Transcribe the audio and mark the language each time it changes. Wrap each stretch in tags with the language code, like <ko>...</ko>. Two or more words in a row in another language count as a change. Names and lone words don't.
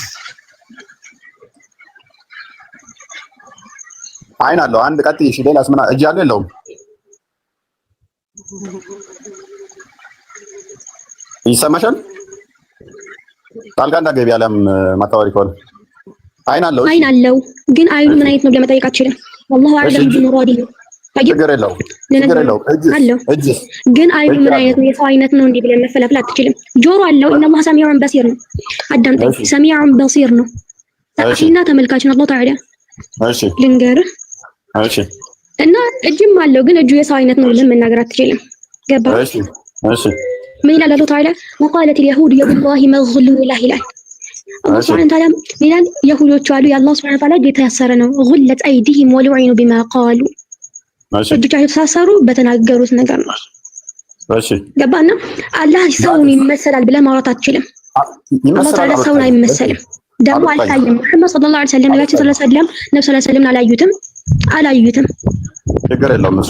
<am>አይን አለው አንድ። ቀጥይ እሺ። ሌላስ ምን? እጅ አለው የለውም? ይሰማሻል? ጣልቃ እንዳትገቢ አለም ማታወሪ ከሆነ አይን አለው። ግን አይኑ ምን አይነት ነው ብለህ መጠየቅ አትችልም።</am> <ar>والله اعلم بمراده</ar> <am>ችግር የለውም ግን አይኑ ምን አይነት ነው? የሰው አይነት ነው እንዴ ብለን መፈለፍል አትችልም። ጆሮ አለው</am> <ar>إن الله سميع بصير</ar> <am>ነው። አዳምጠኝ፣</am> <ar>سميع بصير</ar> <am>ነው። ታቂና ተመልካች ነው</am> <ar>الله تعالى።</ar> <am>እሺ ልንገርህ፣ እሺ እና እጅም አለው ግን እጁ የሰው አይነት ነው ብለን መናገር አትችልም። ገባ? እሺ እሺ ምን ይላል</am> <ar>الله تعالى? وقالت اليهود يدالله مغلولة</ar> <am>ይላል።</am> <ar>الله سبحانه وتعالى</ar> <am>ሚላል የሁዶቹ አሉ የአላህ ሱብሓነሁ ወተዓላ ጌታ ያሰረ ነው።</am> <ar>غلت أيديهم ولعنوا بما قالوا</ar> <am>እጆቻቸው ተሳሰሩ በተናገሩት ነገር ነው። እሺ ገባና አላህ ሰውን ይመሰላል ብለህ ማውራት አትችልም።</am> <ar>الله تعالى</ar> <am>ሰውን አይመሰልም፣ ደግሞ አልታየም። መሐመድ</am> <ar>صلى الله عليه وسلم</ar> <am>ነብያችን</am> <ar>صلى الله عليه وسلم</ar> <am>ነብዩ</am> <ar>صلى الله عليه وسلم</ar> <am>አላዩትም። ችግር የለውም እሱ</am>